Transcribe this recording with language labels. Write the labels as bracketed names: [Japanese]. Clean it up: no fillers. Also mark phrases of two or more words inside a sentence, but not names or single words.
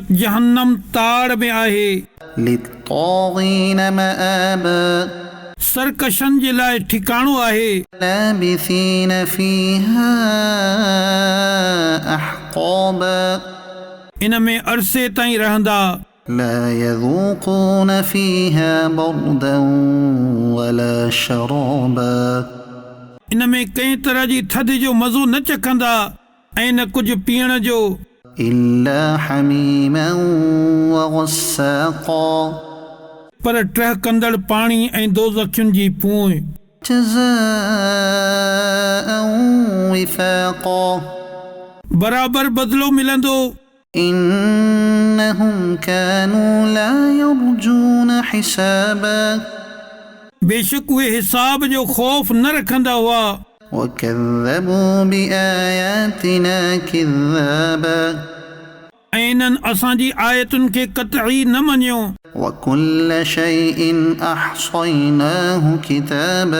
[Sindhi] जहन्नम ताड़ में आहे। [Arabic] للطاغين مآبا. [Sindhi] सरकशनि जे लाइ ठिकाणो आहे। [Arabic] لابثين فيها أحقابا. [Sindhi] इन में अरसे ताईं रहंदा। [Arabic] لا يذوقون فيها بردا ولا شرابا. [Sindhi] इन में कंहिं तरह जी थधि जो मज़ो न चखंदा ऐं न कुझु पीअण जो। [Arabic] إلا حميما وغساقا. [Sindhi] पर टहकंदड़ पाणी ऐं दोज़खियुनि जी पूं। [Arabic] جزاء وفاقا. [Sindhi] बराबर बदिलो मिलंदो। [Arabic] إنهم كانوا لا يرجون حسابا. [Sindhi] बेशक उहे हिसाब जो ख़ौफ़ न रखंदा हुआ। [Arabic] وكذبوا بآياتنا كذابا. [Sindhi] ऐं इन्हनि असांजी आयतुनि खे क़तई न मञियो। [Arabic] وكل شيء أحصيناه كتابا.